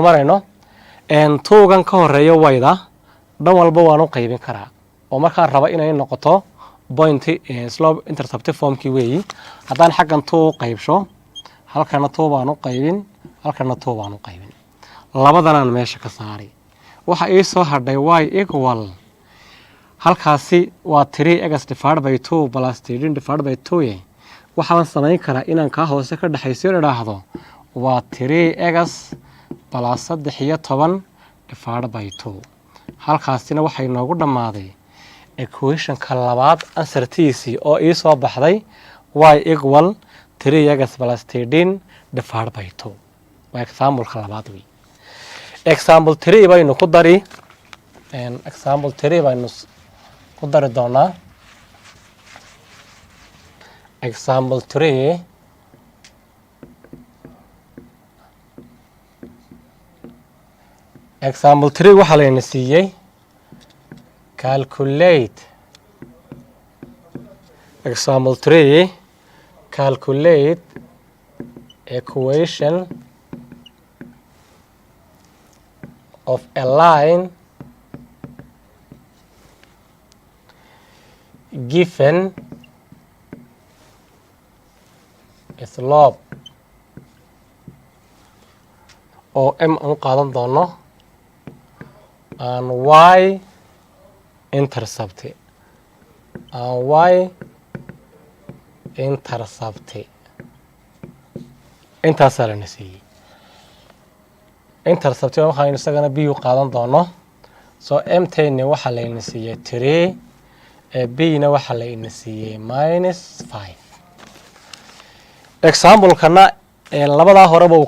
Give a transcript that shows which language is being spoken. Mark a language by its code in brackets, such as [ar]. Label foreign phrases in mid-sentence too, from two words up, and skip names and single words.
[so] marayno 2gan ka horeeya y-da dhan walba waan u qaybin karaa oo markaan raba inay noqoto [en] point slope interceptive formkii [so] weeyi haddaan xaggan 2 qaybsho halkana 2 baan u qaybin halkana 2 baan u qaybin labadanaan meesha ka saari waxa ii soo hadhay [en] y equal [so] halkaasi waa [en] 3x divided by 2 plus 13 divided by 2 [so] waxaan samayn karaa inaan ka hoose ka dhaxaysiyo idhaahdo waa [en] 3x plus 13 divided by 2 [so] halkaasina waxay noogu dhammaaday equationka labaad ansartiisii oo ii soo baxday [en] y equal 3x plus 13 divided by 2 [so] waa example-ka labaad wey example 3 baynu ku dari example 3 baynu ku dari doonaa [en] example 3 example 3 [so] waxaa layna siiyey [en] calculate example 3 calculate equation of a line given slope [so] oo m aan qaadan doono [en] and y intercept and y [so] intercept intaasaa lana siiyey intercept waxaynu isagana b u qaadan doono soo mtayna waxaa layna siiyey 3 b-na waxaa layna siiyey -5 example-kana labadaa horeba uu